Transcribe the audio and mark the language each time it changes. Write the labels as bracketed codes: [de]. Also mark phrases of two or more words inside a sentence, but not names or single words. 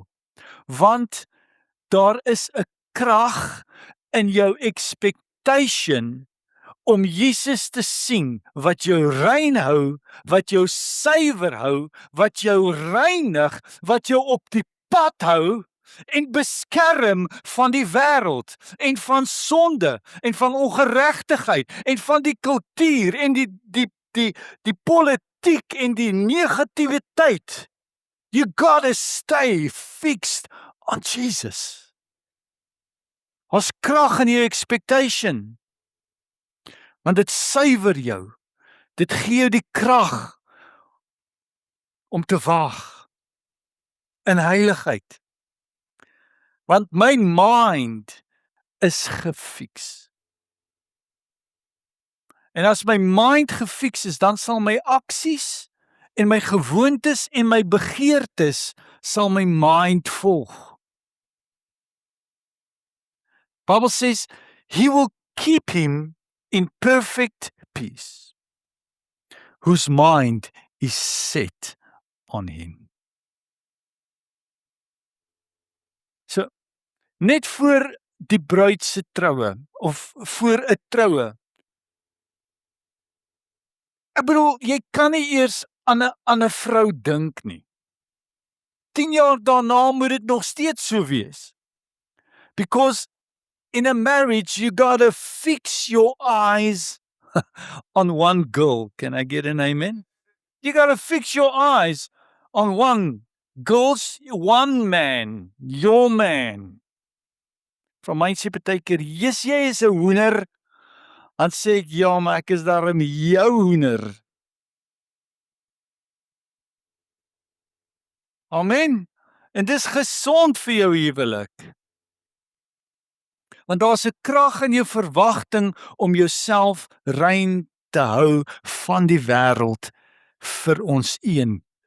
[af] Want daar is 'n krag in jou expectation om Jesus te sien wat jou rein hou, wat jou suiwer hou, wat jou reinig, wat jou op die pad hou, en beskerm van die wêreld en van sonde en van ongeregtigheid en van die kultuur en die politiek en die negativiteit. [en] You gotta stay fixed on Jesus. [af] Ons krag in jou expectation. Want dit suiwer jou. Dit gee jou die krag om te wag in heiligheid. Want my mind is gefix. En as my mind gefix is, dan sal my aksies en my gewoontes en my begeertes sal my mind volg. [en] Bible says, he will keep him in perfect peace, whose mind is set on him. So, [af] net voor die bruid se troue, of voor 'n troue, ek bedoel, jy kan nie eers aan 'n vrou dink nie. 10 jaar daarna moet dit nog steeds so wees. [en] Because in a marriage, you gotta fix your eyes on one girl. Can I get an amen? You gotta fix your eyes on one one man, your man. [af] Van my sê partykeer, "Jesus, jy is 'n hoender." Dan sê ek, "Ja, maar ek is daarom jou hoender." Amen. En dis gesond vir jou huwelik. Want daar's 'n krag in jou verwagting om jouself rein te hou van die wêreld vir ons een.